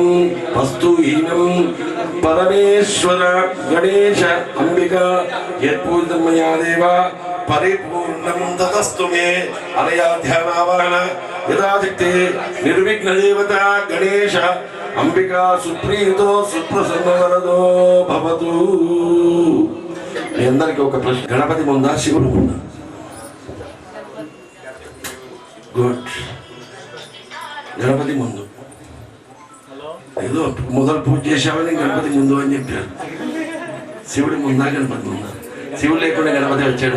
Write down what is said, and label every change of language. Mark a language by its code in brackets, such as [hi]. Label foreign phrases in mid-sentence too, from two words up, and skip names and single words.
[sa] वस्तुहीनं परमेश्वर गणेश अंबिका यत्पूजितं मया देव परिपूर्णं ततस्तु मे अनया ध्यानावाहन यदाचित्ते निर्विघ्न देवता गणेश अंबिका सुप्रीतो सुप्रसन्नवरदो भवतु। [te] మీ అందరికీ ఒక ప్రశ్న, గణపతి ముందా శివుడు ముందా? గుడ్. గణపతి ముందు. ఏదో మొదలు పూజ చేసామని గణపతి ముందు అని చెప్పారు. శివుడి ముందా గణపతి ముందా? శివుడు లేకుండా గణపతి వచ్చాడా?